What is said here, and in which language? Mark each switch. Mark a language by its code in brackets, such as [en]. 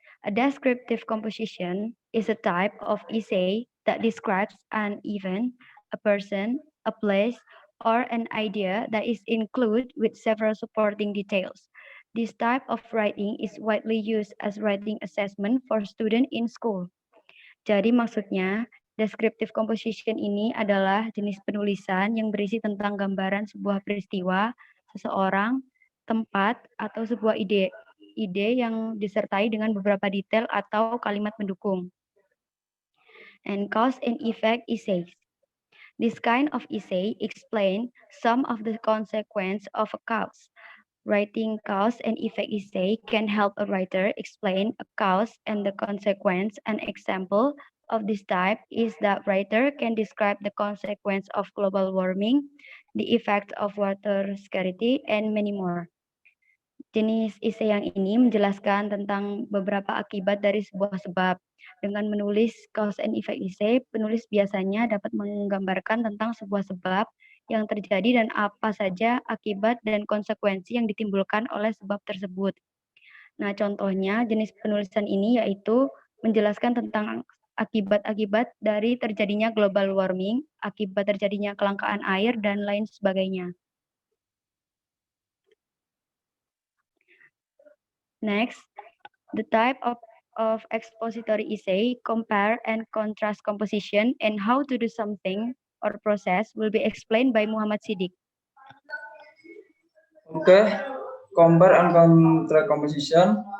[en] A descriptive composition is a type of essay that describes an event, a person, a place, or an idea that is included with several supporting details. This type of writing is widely used as writing assessment for students in school. [id] Jadi maksudnya, descriptive composition ini adalah jenis penulisan yang berisi tentang gambaran sebuah peristiwa, seseorang, tempat, atau sebuah ide yang disertai dengan beberapa detail atau kalimat pendukung. [en] And cause and effect essays. This kind of essay explain some of the consequence of a cause. Writing cause and effect essay can help a writer explain a cause and the consequence. An example of this type is that writer can describe the consequence of global warming, the effect of water scarcity, and many more. [id] Jenis essay yang ini menjelaskan tentang beberapa akibat dari sebuah sebab. Dengan menulis cause and effect essay, penulis biasanya dapat menggambarkan tentang sebuah sebab yang terjadi dan apa saja akibat dan konsekuensi yang ditimbulkan oleh sebab tersebut. Nah, contohnya jenis penulisan ini yaitu menjelaskan tentang akibat-akibat dari terjadinya global warming, akibat terjadinya kelangkaan air, dan lain sebagainya. [en] Next, the type of expository essay, compare and contrast composition, and how to do something or process will be explained by Muhammad Siddiq. Okay, compare and contrast composition.